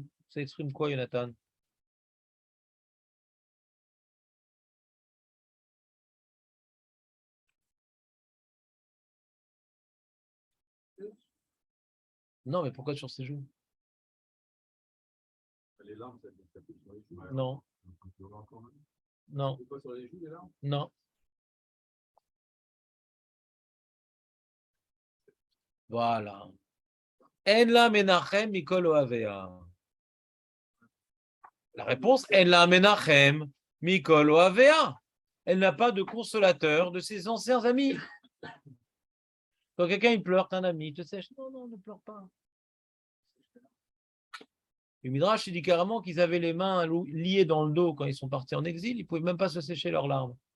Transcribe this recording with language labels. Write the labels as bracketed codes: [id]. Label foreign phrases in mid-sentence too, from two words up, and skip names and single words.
[fr] Ça exprime quoi, Jonathan? Non, mais pourquoi sur ses joues? Les larmes, ça pousse sur les joues. Non. Non. C'est pas sur les joues, les larmes? Non. Voilà. [he] אין לה מנחם מכל אהביה. La réponse, אין לה מנחם מכל אהביה. [fr] Elle n'a pas de consolateur de ses anciens amis. Quand quelqu'un il pleure, t'es un ami, tu sais, non, non, ne pleure pas. Le Midrash, il dit carrément qu'ils avaient les mains liées dans le dos quand ils sont partis en exil. Ils ne pouvaient même pas se sécher leurs larmes.